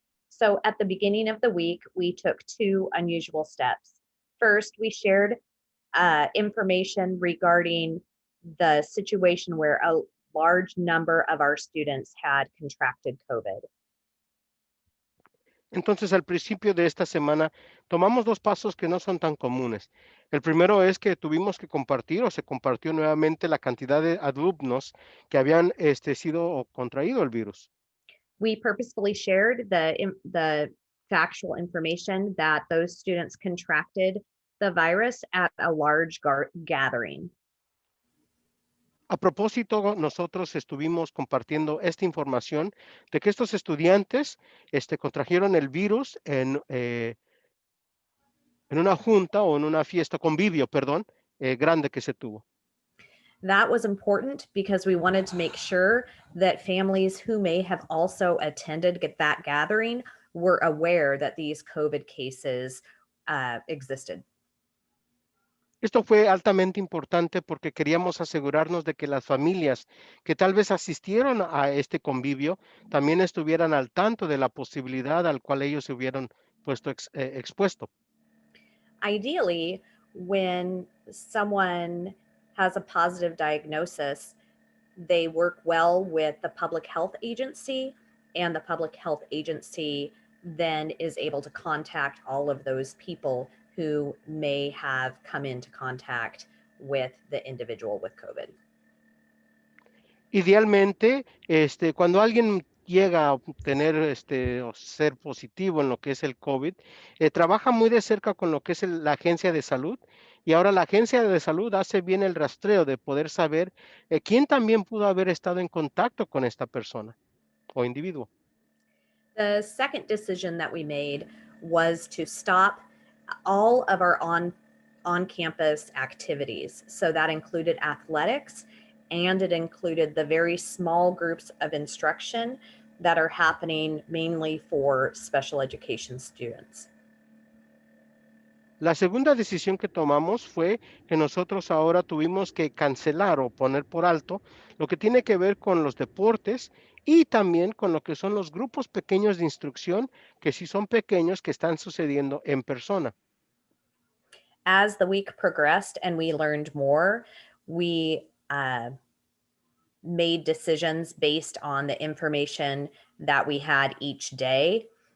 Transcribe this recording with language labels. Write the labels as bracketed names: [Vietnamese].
[English] So at the beginning of the week, we took two unusual steps. First, we shared information regarding the situation where a large number of our students had contracted COVID. [Spanish] Entonces, al principio de esta semana, tomamos dos pasos que no son tan comunes. El primero es que tuvimos que compartir o se compartió nuevamente la cantidad de alumnos que habían sido o contraído el virus. [English] We purposefully shared the factual information that those students contracted the virus at a large gathering. [Spanish] A propósito, nosotros estuvimos compartiendo esta información de que estos estudiantes contrajeron el virus en una junta o en una fiesta, convivio, perdón, grande que se tuvo. [English] That was important because we wanted to make sure that families who may have also attended that gathering were aware that these COVID cases existed. [Spanish] Esto fue altamente importante porque queríamos asegurarnos de que las familias que tal vez asistieron a este convivio también estuvieran al tanto de la posibilidad al cual ellos se hubieran puesto expuesto. [English] Ideally, when someone has a positive diagnosis, they work well with the public health agency, and the public health agency then is able to contact all of those people who may have come into contact with the individual with COVID. [Spanish] Idealmente, cuando alguien llega a tener o ser positivo en lo que es el COVID, trabaja muy de cerca con lo que es la agencia de salud y ahora la agencia de salud hace bien el rastreo de poder saber quién también pudo haber estado en contacto con esta persona o individuo. [English] The second decision that we made was to stop all of our on-campus activities. So that included athletics, and it included the very small groups of instruction that are happening mainly for special education students. [Spanish] La segunda decisión que tomamos fue que nosotros ahora tuvimos que cancelar o poner por alto lo que tiene que ver con los deportes y también con lo que son los grupos pequeños de instrucción, que sí son pequeños, que están sucediendo en persona. [English] As the week progressed and we learned more, we made decisions based on the information that we had each day.